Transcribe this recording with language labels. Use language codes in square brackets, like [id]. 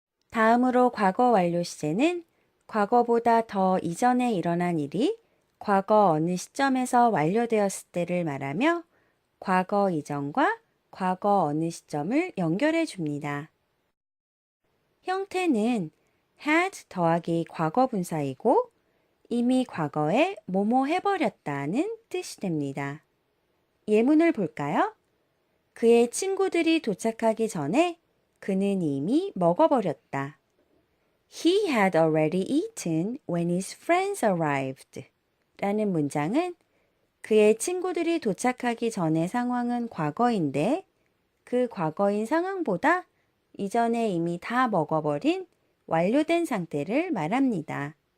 [ko] 다음으로 과거 완료 시제는 과거보다 더 이전에 일어난 일이 과거 어느 시점에서 완료되었을 때를 말하며 과거 이전과 과거 어느 시점을 연결해 줍니다. 형태는 had 더하기 과거 분사이고 이미 과거에 뭐뭐 해버렸다는 뜻이 됩니다. 예문을 볼까요? 그의 친구들이 도착하기 전에 그는 이미 먹어버렸다. [en] He had already eaten when his friends arrived. [ko] 라는 문장은 그의 친구들이 도착하기 전의 상황은 과거인데 그 과거인 상황보다 이전에 이미 다 먹어버린 완료된 상태를 말합니다.